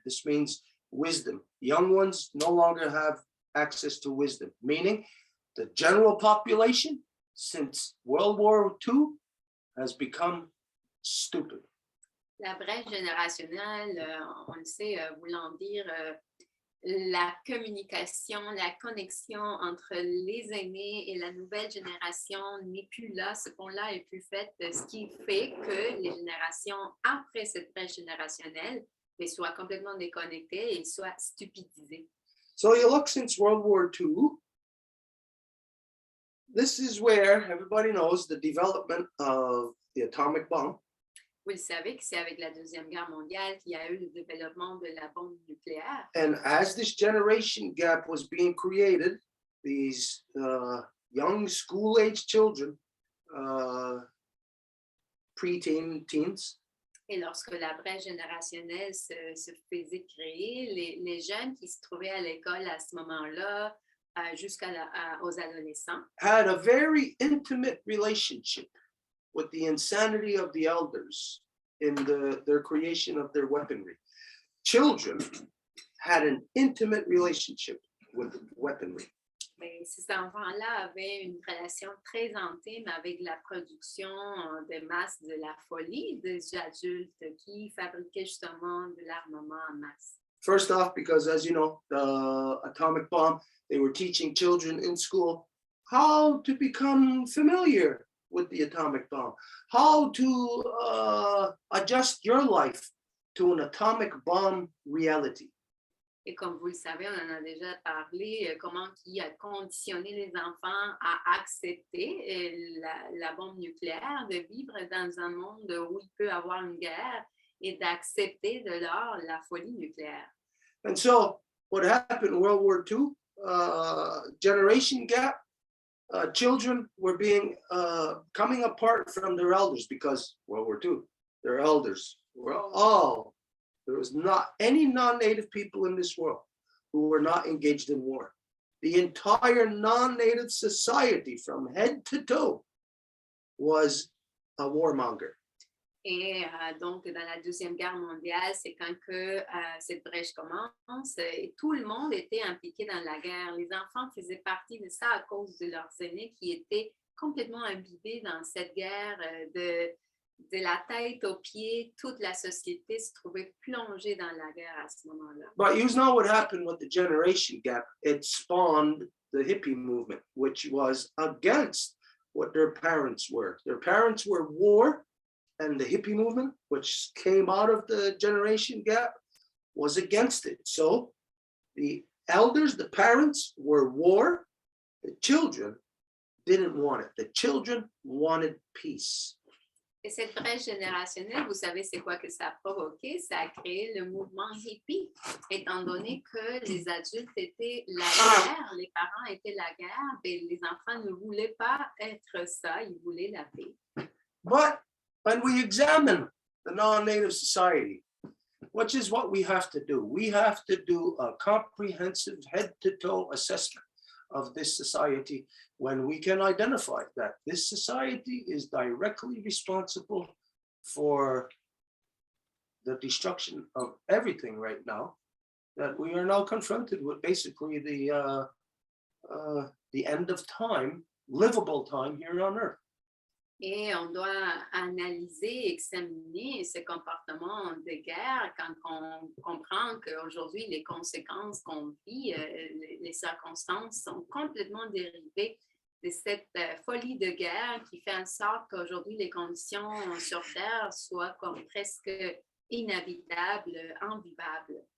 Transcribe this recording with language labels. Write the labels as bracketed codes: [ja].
[en] This means wisdom. Young ones no longer have access to wisdom, meaning the general population since World War II has become stupid. [fr] La brèche générationnelle, on le sait, voulant dire la communication, la connexion entre les aînés et la nouvelle génération n'est plus là, ce pont-là est plus fait, ce qui fait que les générations après cette brèche générationnelle soient complètement déconnectées et soient stupidisées. [en] So you look since World War II, this is where everybody knows the development of the atomic bomb. [fr] Vous le savez que c'est avec la Deuxième Guerre mondiale qu'il y a eu le développement de la bombe nucléaire. [en] And as this generation gap was being created, these young school-age children, preteen, teens, [fr] Et lorsque la brèche générationnelle se faisait créer, les jeunes qui se trouvaient à l'école à ce moment-là, aux adolescents, [en] had a very intimate relationship with the insanity of the elders in their creation of their weaponry. Children had an intimate relationship with weaponry. [fr] mais ces enfants-là avaient une relation très intime avec la production de masse de la folie des adultes qui fabriquaient justement de l'armement en masse. [en] First off, because as you know, the atomic bomb, they were teaching children in school how to become familiar with the atomic bomb, how to adjust your life to an atomic bomb reality. [fr] Et comme vous le savez, on en a déjà parlé, comment qui a conditionné les enfants à accepter la bombe nucléaire, de vivre dans un monde où il peut avoir une guerre et d'accepter de lors la folie nucléaire. [en] And so what happened in World War II, generation gap, children were being coming apart from their elders because World War II, their elders were all, there was not any non-native people in this world who were not engaged in war. The entire non-native society from head to toe was a warmonger. [fr] Et donc, dans la Deuxième Guerre mondiale, c'est quand que cette brèche commence et tout le monde était impliqué dans la guerre. Les enfants faisaient partie de ça à cause de leurs aînés qui étaient complètement imbibés dans cette guerre de la tête aux pieds. Toute la société se trouvait plongée dans la guerre à ce moment-là. [en] But you know what happened with the generation gap? It spawned the hippie movement, which was against what their parents were. Their parents were war. And the hippie movement, which came out of the generation gap, was against it. So the elders, the parents were war. The children didn't want it. The children wanted peace. [fr] Et cette brèche générationnelle, vous savez c'est quoi que ça a provoqué? Ça a créé le mouvement hippie, étant donné que les adultes étaient la guerre, les parents étaient la guerre, et les enfants ne voulaient pas être ça, ils voulaient la paix. [en] But when we examine the non-native society, which is what we have to do, we have to do a comprehensive head-to-toe assessment of this society when we can identify that this society is directly responsible for the destruction of everything right now, that we are now confronted with basically the end of time, livable time here on Earth. [fr] Et on doit analyser, examiner ce comportement de guerre quand on comprend qu'aujourd'hui, les conséquences qu'on vit, les circonstances sont complètement dérivées de cette folie de guerre qui fait en sorte qu'aujourd'hui, les conditions sur Terre soient comme presque inhabitables, invivables.